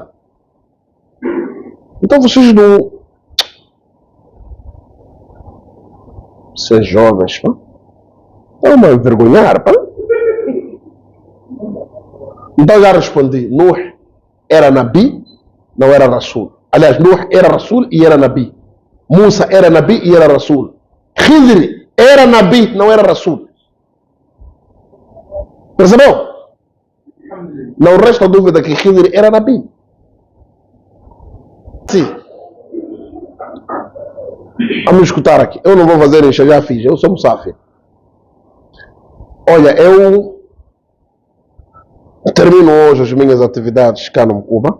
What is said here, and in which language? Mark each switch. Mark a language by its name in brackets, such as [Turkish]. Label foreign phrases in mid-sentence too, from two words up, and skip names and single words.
[Portuguese] Então vocês não... Vocês jovens, pá. Estão a envergonhar, pá. Então já respondi. Nuh era Nabi, não era Rasul. Aliás, Nuh era Rasul e era Nabi. Musa era Nabi e era Rasul. Khidr era Nabi, não era Rasul. Percebeu? Não resta dúvida que Khidr era Nabi. Sim. Vamos escutar aqui. Eu não vou fazer isso, já fiz. Eu sou musafir. Olha, eu termino hoje as minhas atividades cá no Cuba.